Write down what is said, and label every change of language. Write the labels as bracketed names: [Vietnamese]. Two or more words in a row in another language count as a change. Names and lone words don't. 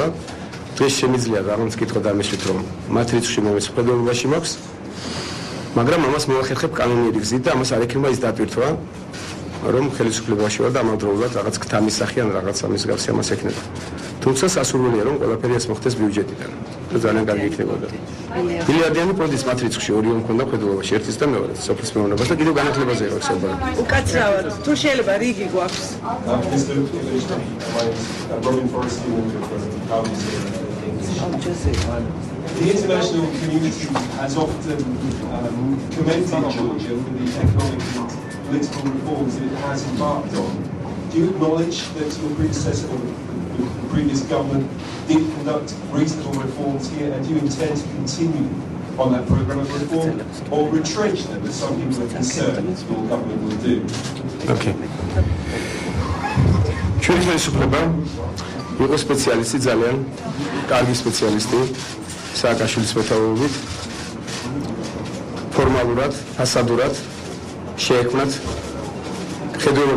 [Georgian] დღეს შემიძლია რაღაც კითხვა დამეშვით რომ მათ რიცხვში მე მხედველობაში მაქვს, მაგრამ ამას მოვახერხებ კანონიერი გზით და ამას არ ექნება ის დატვირთვა რომ ხელისუფლებაში ვარ და ამავდროულად რაღაც ქთამისახი ან რაღაც ამის გარსი ამას ექნება. თუმცა სასურველია რომ ყველაფერი ეს მოხდეს ბიუჯეტიდან. და ძალიან კარგი იქნებოდა. მილიარდიანი პროდის მათ რიცხვში ორი მქონდა მხედველობაში, ერთის და მეორეს სოფლის მეურნეობას და კიდევ განათლებაზე იყო საუბარი. უკაცრავად, თუ შეიძლება რიგი გვაქვს. [English] The international community has often commended Georgia for the economic and political reforms that it has embarked on. Do you acknowledge that your predecessor, the previous government, did conduct reasonable reforms here, and do you intend to continue on that programme of reform, or retrench them, as some people are concerned your government will do? Okay. [Georgian] ჩვენი ხელისუფლება იყო სპეციალისტი, ძალიან კარგი სპეციალისტი სააკაშვილის მეთაურობით, ფორმალურად, ფასადურად შეექმნათ ხედულობა